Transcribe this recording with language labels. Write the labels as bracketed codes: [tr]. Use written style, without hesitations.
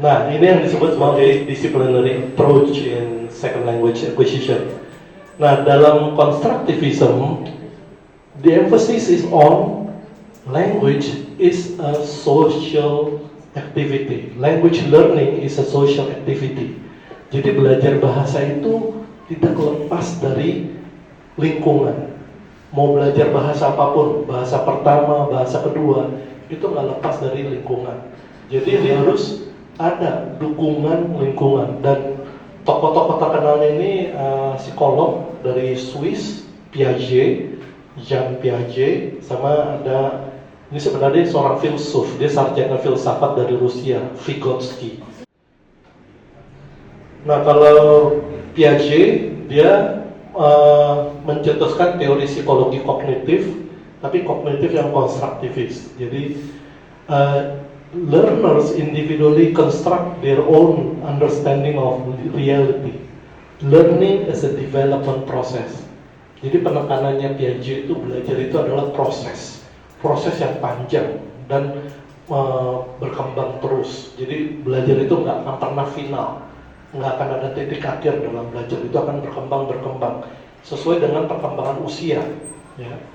[id] Nah, ini yang disebut sebagai [en] disciplinary approach in second language acquisition. [id] Nah, dalam [en] constructivism, the emphasis is on language is a social activity. Language learning is a social activity. [id] Jadi belajar bahasa itu tidak lepas dari lingkungan. Mau belajar bahasa apapun, bahasa pertama, bahasa kedua, itu nggak lepas dari lingkungan. Jadi harus ada dukungan lingkungan. Dan tokoh-tokoh terkenal ini psikolog dari Swiss, Piaget, Jean Piaget, sama ada ini sebenarnya seorang filsuf, dia sarjana filsafat dari Rusia, Vygotsky. Nah, kalau Piaget dia mencetuskan teori psikologi kognitif, tapi kognitif yang konstruktivis. [en] Jadi learners individually construct their own understanding of reality. Learning is a development process. [id] Jadi penekanannya Piaget itu belajar itu adalah proses yang panjang dan berkembang terus. Jadi belajar itu nggak akan pernah final. Nggak akan ada titik akhir dalam belajar, itu akan berkembang sesuai dengan perkembangan usia ya.